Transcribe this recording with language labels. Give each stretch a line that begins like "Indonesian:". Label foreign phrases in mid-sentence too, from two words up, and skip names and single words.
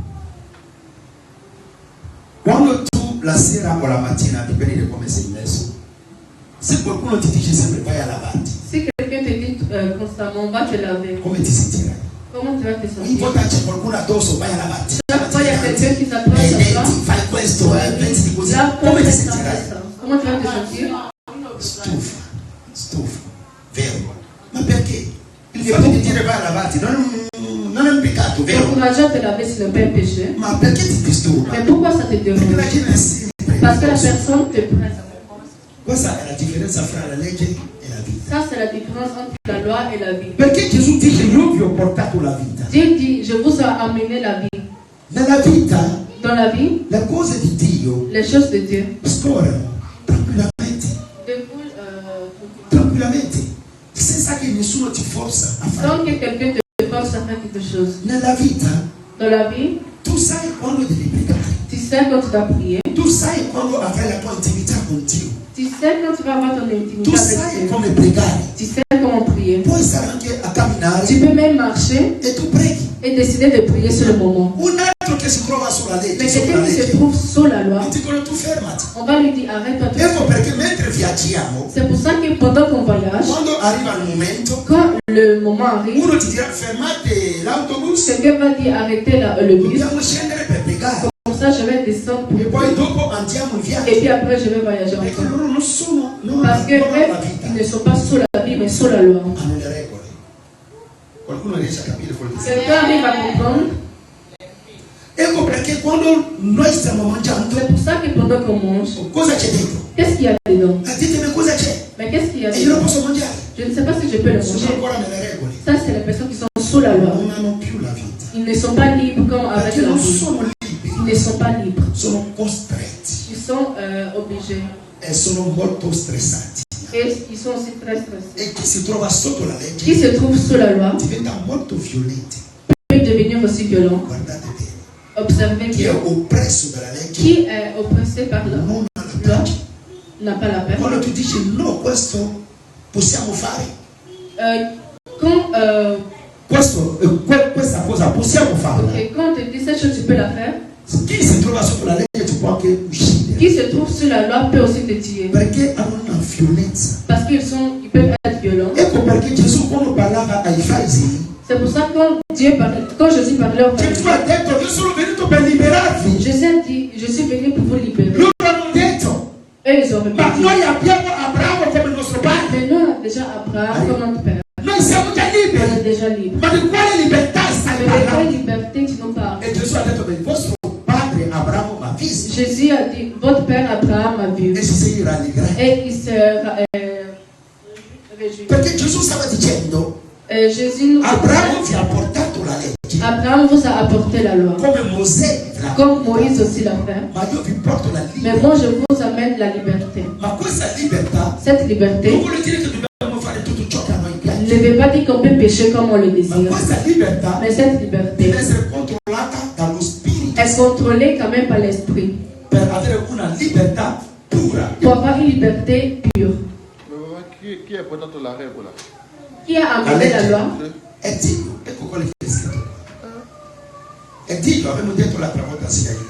Italian: Quando tu la sera o la mattina, dipende da come sei messo, se qualcuno ti dice sempre vai a lavarti,
French: Si quelqu'un te dit constamment, va te laver,
Italian: come ti sentirai?
French: comment tu vas te
Italian: Ogni
French: sentir?
Italian: volta c'è qualcuno addosso, vai a lavarti.
French: Chaque fois, il y a quelqu'un qui s'approche
Italian: E
French: à toi.
Italian: fai questo, venti così.
French: Là,
Italian: Come ti
French: ça,
Italian: sentirai?
French: ça. Comment tu vas te sentir?
Italian: Stufa, vero? Ma perché? Il fatto di dire vai a lavarti non è un peccato, vero?
French: Encourager à te laver, ce n'est pas un péché.
Italian: Ma perché ti disturba?
French: Mais pourquoi ça te
Italian: Perché la
French: dérange?
Italian: gente è sempre.
French: Parce que la personne te presse.
Italian: Questa è la differenza fra la legge e la vita.
French: Ça, c'est la différence entre la loi et la vie.
Italian: Perché Gesù dice io vi ho portato la vita.
French: Dieu dit, je vous ai amené la vie.
Italian: Nella vita
French: Dans la vie,
Italian: le cose di Dio
French: les choses de Dieu
Italian: scorrono tranquillamente,
French: découlent
Italian: tranquillamente, senza che nessuno ti forza a fare.
French: sans que quelqu'un te force à faire quelque chose.
Italian: Nella vita
French: Dans la vie,
Italian: tu sai quando devi pregare,
French: tu sais quand tu dois prier.
Italian: tu sai quando avrai la tua intimità con Dio,
French: Tu sais quand tu vas avoir ton intimité
Italian: tu
French: avec
Italian: sai
French: Dieu.
Italian: come pregare.
French: Tu sais comment prier.
Italian: Puoi stare anche a camminare
French: Tu peux même marcher
Italian: e tu preghi.
French: et décider de prier sur le moment.
Italian: Un altro che si trova sulla legge,
French: Mais
Italian: sopra la
French: quelqu'un qui se
Italian: legge,
French: trouve sous la loi,
Italian: ti dicono tu fermati.
French: on va lui dire arrête-toi tout de
Italian: Ecco
French: suite.
Italian: perché mentre viaggiamo,
French: C'est pour ça que pendant qu'on voyage,
Italian: quando arriva il momento,
French: quand le moment arrive,
Italian: uno ti dirà fermate l'autobus,
French: quelqu'un va dire arrêtez le bus.
Italian: dobbiamo scendere per pregare.
French: Comme ça, je vais descendre pour
Italian: E poi dopo andiamo in
French: et
Italian: viaggio.
French: puis après, je vais voyager
Italian: Perché
French: encore.
Italian: loro non
French: Parce que
Italian: hanno la
French: eux,
Italian: vita,
French: ils ne sont pas sous la vie, mais sous la loi.
Italian: hanno le regole. Qualcuno riesce a capire quello che sta
French: Quelqu'un arrive à comprendre.
Italian: Ecco perché quando noi stiamo mangiando,
French: C'est pour ça que pendant qu'on mange,
Italian: cosa c'è dentro?
French: qu'est-ce qu'il y a dedans?
Italian: Ditemi cosa c'è.
French: Mais qu'est-ce qu'il y a
Italian: E io non
French: dedans?
Italian: posso mangiare.
French: Je ne sais pas si je peux le
Italian: Sono
French: manger.
Italian: ancora nelle regole.
French: Ça, c'est les personnes qui sont sous la loi.
Italian: Non hanno più la vita.
French: Ils ne sont pas libres comme avec
Italian: Perché
French: la
Italian: non
French: vie.
Italian: sono
French: Ils
Italian: liberi,
French: ne sont pas libres.
Italian: sono costretti
French: Ils sont obligés.
Italian: e sono molto stressati.
French: Et ils sont aussi très stressés.
Italian: E chi si trova sotto la
French: Qui
Italian: legge
French: se trouve sous la loi
Italian: diventa molto violento.
French: peut devenir aussi violent.
Italian: Guardate bene.
French: Observez
Italian: Chi è
French: bien.
Italian: oppresso dalla legge
French: Qui est oppressé par la
Italian: non ha la
French: loi
Italian: pace.
French: n'a pas la paix.
Italian: Quando tu dici no, questo possiamo fare,
French: Quand,
Italian: questa cosa possiamo farla.
French: ok, quand on te dit cette chose, tu peux la faire.
Italian: Chi si trova sotto la legge ti può anche uccidere.
French: Qui se trouve sous la loi peut aussi te tuer.
Italian: Perché hanno una violenza.
French: Parce ils peuvent être violents.
Italian: Ecco perché Gesù quando parlava ai farisei,
French: C'est pour ça que quand Jésus parlait aux
Italian: Gesù
French: pharisiens,
Italian: ha detto io sono venuto per liberarvi.
French: Jésus a dit, je suis venu pour vous libérer.
Italian: Loro hanno detto,
French: Eux, ils ont
Italian: ma
French: répondu.
Italian: noi abbiamo Abramo come il nostro padre.
French: Mais nous, on a déjà Abraham comme notre père.
Italian: Noi siamo già
French: On est
Italian: liberi.
French: déjà libre.
Italian: Ma di quale libertà stai
French: Mais de quelle
Italian: parlando?
French: liberté tu nous parles?
Italian: E Gesù ha detto che il vostro padre Abramo m'ha visto
French: Jésus a dit, votre père Abraham a vu.
Italian: e si rallegrerà.
French: Et il se réjouit.
Italian: Perché Gesù stava dicendo,
French: Jésus nous
Italian: Abramo vi ha portato la legge
French: Abraham vous a apporté la loi.
Italian: come Mosè l'ha.
French: Comme Moïse aussi l'a fait.
Italian: Ma io vi porto la
French: Mais
Italian: libertà.
French: moi, je vous amène la liberté.
Italian: Ma questa libertà
French: Cette liberté
Italian: non vuole dire che dobbiamo fare tutto ciò che a noi piace.
French: ne veut pas dire qu'on peut pécher comme on le
Italian: Ma
French: désire.
Italian: questa libertà
French: Mais cette
Italian: deve
French: liberté
Italian: essere controllata dallo Spirito.
French: est contrôlé quand même par l'esprit.
Italian: per avere una libertà pura.
French: Pour avoir une liberté pure.
Italian: Chi ha portato la regola?
French: Qui a amené la loi?
Italian: È Dio, ecco quello che è scritto. È Dio, abbiamo detto l'altra volta sia io.